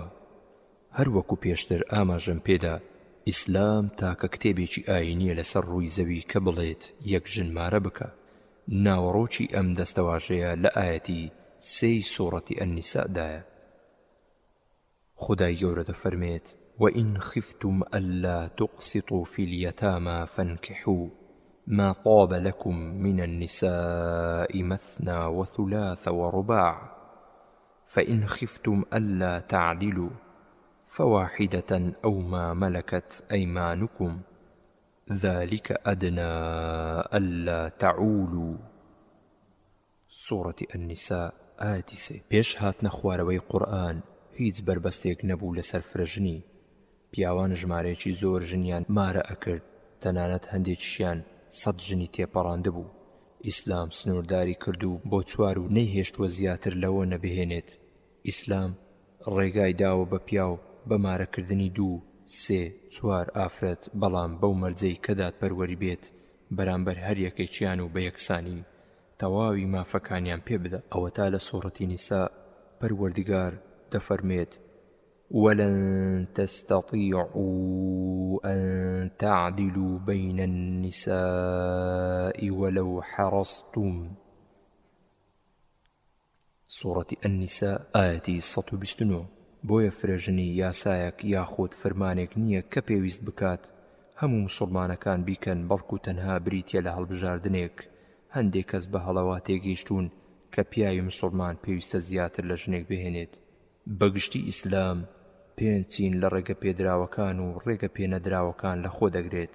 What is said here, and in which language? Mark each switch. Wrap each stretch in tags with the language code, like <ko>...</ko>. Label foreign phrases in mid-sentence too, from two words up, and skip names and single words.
<ckb>هەر وەکو پێشتر ئاماژەم پێدا ئیسلام تاکە کتێبێکی ئاینیە لەسەر ڕووی زەوی کە بڵێت یەک ژنمارە بکە. ناوەڕۆکی ئەم دەستەواژەیە لە ئایەتی 3 سوورەتی ئەنیسادایە. خودای گەورە دەفەرمێت</ckb> <ar>وَإِنْ خِفْتُمْ أَلَّا تُقْسِطُوا فِي الْيَتَامَى فَانكِحُوا ما طاب لكم من النساء مثنى وثلاث ورباع فإن خفتم ألا تعدلوا فواحدة أو ما ملكت أيمانكم ذلك أدنى ألا تعولوا. سورة النساء آية 3.</ar> <ckb>پێش هاتنە خوارەوەی قورئان هیچ بربەستێک نەبوو لەسەر فرەژنی. پیاوان ژمارەیەکی زۆر ژنیان مارە ئەکرد، تەنانەت هەندێکیشیان 100 ژنی تێپەڕانده بوو. ئیسلام سنوورداری کردو بۆ چوار و نەیهێشتووە زیاتر لەوە نەبهێنێت. ئیسلام ڕێگای داوە بە پیاو بە مارەکردنی 2، 3، 4 ئافرەت، بەڵام بەو مەرجەی کە دادپەروەری بێت بەرامبەر هەر یەکێکیان و بە یەکسانی تەواوی مافەکانیان پێ بدە. ئەوە تا لە سوورەتی نیسا پەروەردگار دەفەرمێت</ckb> <ar>ولن تستطيعوا أن تعدلوا بين النساء ولو حرصتم. سورة النساء آية 129.</ar> <ckb>بۆیە فرەژنی یاسایەک یاخود فەرمانێک نییە کە پێویست بکات هەموو مسلمانەکان بیکەن، بەڵکو تەنها بریتیە لە هەڵبژاردنێک. هەندێک کەس بە هەڵەوا تێگەیشتوون کە پیاوی مسلمان پێویستە زیاتر لە ژنێک بهێنێت. بەگشتی ئیسلام پێنج چین لە ڕێگە پێدراوەکان و ڕێگە پێنەدراوەکان لە خۆ دەگرێت.</ckb>